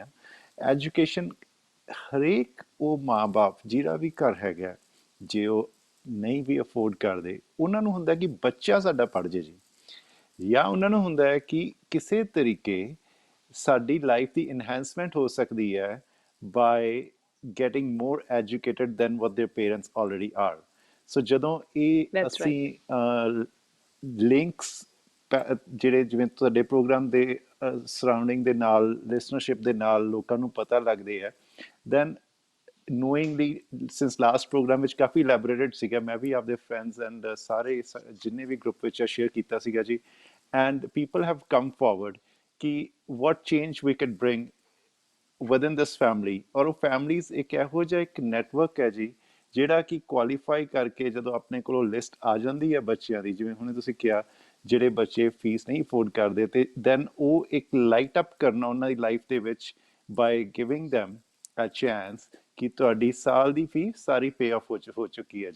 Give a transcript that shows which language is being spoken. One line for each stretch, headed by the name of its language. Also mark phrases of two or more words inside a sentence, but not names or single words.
Punjabi: ਐਜੂਕੇਸ਼ਨ ਹਰੇਕ ਉਹ ਮਾਂ-ਬਾਪ ਜਿਹੜਾ ਵੀ ਘਰ ਹੈਗਾ, ਜੇ ਉਹ ਨਹੀਂ ਵੀ ਅਫੋਰਡ ਕਰਦੇ, ਉਹਨਾਂ ਨੂੰ ਹੁੰਦਾ ਕਿ ਬੱਚਾ ਸਾਡਾ ਪੜ੍ਹ ਜੇ ਜੀ, ਜਾਂ ਉਹਨਾਂ ਨੂੰ ਹੁੰਦਾ ਹੈ ਕਿ ਕਿਸੇ ਤਰੀਕੇ ਸਾਡੀ ਲਾਈਫ ਦੀ ਇਨਹੈਂਸਮੈਂਟ ਹੋ ਸਕਦੀ ਹੈ ਬਾਏ
English: getting more educated than what their parents already are.
Punjabi: So ਜਦੋਂ ਇਹ ਅਸੀਂ ਲਿੰਕਸ ਜਿਹੜੇ ਜਿਵੇਂ ਤੁਹਾਡੇ ਪ੍ਰੋਗਰਾਮ ਦੇ ਸਰਾਊਂਡਿੰਗ ਦੇ ਨਾਲ, ਲਿਸਨਰਸ਼ਿਪ ਦੇ ਨਾਲ ਲੋਕਾਂ ਨੂੰ ਪਤਾ ਲੱਗਦੇ ਹੈ, ਦੈਨ
English: knowingly since last program
Punjabi: ਵਿੱਚ ਕਾਫੀ elaborated ਸੀਗਾ, ਮੈਂ ਵੀ ਆਪਦੇ
English: friends and
Punjabi: ਸਾਰੇ ਜਿੰਨੇ ਵੀ ਗਰੁੱਪ ਵਿੱਚ ਸ਼ੇਅਰ ਕੀਤਾ ਸੀਗਾ ਜੀ,
English: and people have come forward ਕਿ what change we could bring within this family।
Punjabi: ਔਰ ਉਹ ਫੈਮਲੀਜ਼ ਇੱਕ ਇਹੋ ਜਿਹਾ ਇੱਕ ਨੈਟਵਰਕ ਹੈ ਜੀ, ਜਿਹੜਾ ਕਿ ਕੁਆਲੀਫਾਈ ਕਰਕੇ ਜਦੋਂ ਆਪਣੇ ਕੋਲੋਂ ਲਿਸਟ ਆ ਜਾਂਦੀ ਹੈ ਬੱਚਿਆਂ ਦੀ, ਜਿਵੇਂ ਹੁਣੇ ਤੁਸੀਂ ਕਿਹਾ ਜਿਹੜੇ ਬੱਚੇ ਫੀਸ ਨਹੀਂ ਅਫੋਰਡ ਕਰਦੇ, ਤੇ ਦੈਨ ਉਹ ਇੱਕ
English: light up
Punjabi: ਕਰਨਾ ਉਹਨਾਂ ਦੀ ਲਾਈਫ ਦੇ ਵਿੱਚ
English: by giving them a chance
Punjabi: ਕਿ ਤੁਹਾਡੀ ਸਾਲ ਦੀ ਫੀਸ ਸਾਰੀ
English: pay off
Punjabi: ਹੋ ਚੁੱਕੀ ਹੈ ਜੀ।